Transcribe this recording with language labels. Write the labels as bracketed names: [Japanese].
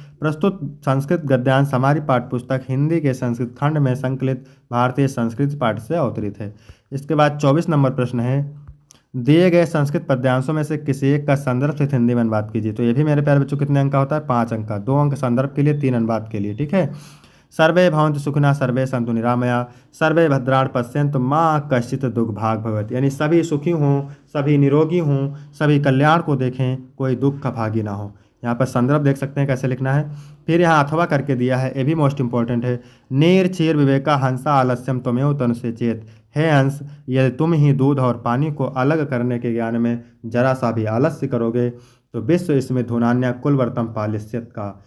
[Hindi] प्रस्तुत संस्कृत गद्यांश हमारी पाठ्यपुस्तक हिंदी के संस्कृत खंड में संकलित भारतीय संस्कृत पाठ से अवतरित है। इसके बाद 24 नंबर प्रश्न है, दिए गए संस्कृत पद्यांशों में से किसी एक का संदर्भ से हिंदी में अनुवाद कीजिए। तो ये भी मेरे प्यारे बच्चों कितने अंक का होता है? 5 अंक का। 2 अंक संदर्भ के लिए, 3 अनुवाद के लिए। ठीक है। [Sanskrit] सर्वे भवन्तु सुखिनः, सर्वे सन्तु निरामया, सर्वे भद्राणि पश्यन्तु मा कश्चित् दुर्भाग् भवेत्। [Hindi] यानी सभी सुखी हों, सभी निरोगी हों, सभी कल्याण को देखें, कोई दुख का भागी ना हो। यहाँ पर संदर्भ देख सकते हैं कैसे लिखना है। फिर यहाँ अथवा करके दिया है, ये भी मोस्ट इंपॉर्टेंट है। [Sanskrit] नीर क्षीर विवेका हंसा आलस्यम त्वमेव तनुषे चेत। [Hindi] हे हंस, यदि तुम ही दूध और पानी को अलग करने के ज्ञान में जरा सा भी आलस्य करोगे तो विश्व इसमें [Sanskrit] धुनान्या कुलवर्तम पालिष्यत का।